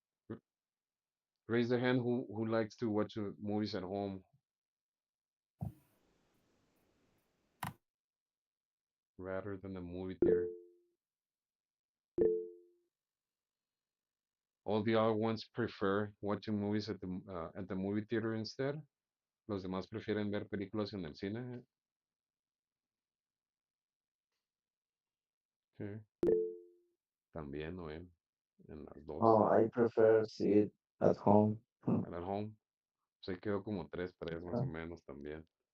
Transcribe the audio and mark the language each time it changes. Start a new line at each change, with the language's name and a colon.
English: R- Raise the hand who likes to watch movies at home rather than the movie theater. All the other ones prefer watching movies at the movie theater instead.
Spanish: Los demás prefieren ver películas en el cine. Okay. También, ¿no? En las dos.
English: Oh, I prefer see it at home. And at home.
Spanish: Se quedó como 3-3 más o menos también.